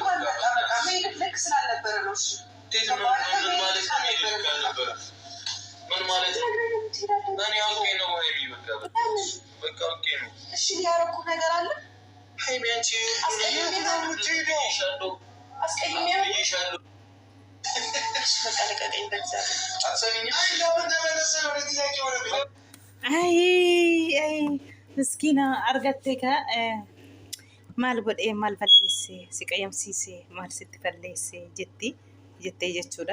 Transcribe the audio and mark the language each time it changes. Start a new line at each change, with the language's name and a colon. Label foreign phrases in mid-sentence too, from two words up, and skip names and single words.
Amharic: ልክ ስላልነበረ ነው። እሺ ምን ማለት ነው? ምን ማለት ነው? እኔ አውቄ ነው ሃይሚ በቃ አውቄ ነው። እሺ ያረኩ ነገር አለ ሃይሚ አንቺ የት ነው የምትሄደው? አስቀይሜያለሁ።
Oromo: Ay, miskiina argattee ka maal godhee maal balleessee si qayyamsiisee maal sitti balleessee jettee jechuudha.